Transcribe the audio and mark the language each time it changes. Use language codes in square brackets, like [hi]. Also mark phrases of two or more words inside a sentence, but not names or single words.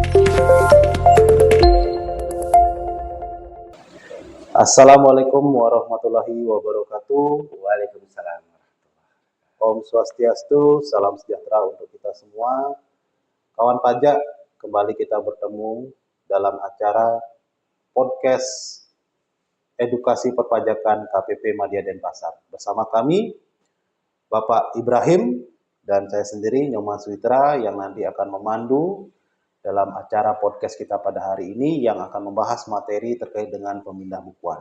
[ar] السلام عليكم ورحمة الله وبركاته. Waalaikumsalam. [id] Om Swastiastu, salam sejahtera untuk kita semua. Kawan pajak, kembali kita bertemu dalam acara podcast edukasi perpajakan KPP Madya Denpasar. Bersama kami, Bapak Ibrahim dan saya sendiri, Nyoman Suitra, yang nanti akan memandu dalam acara podcast kita pada hari ini yang akan membahas materi terkait dengan pemindah bukuan.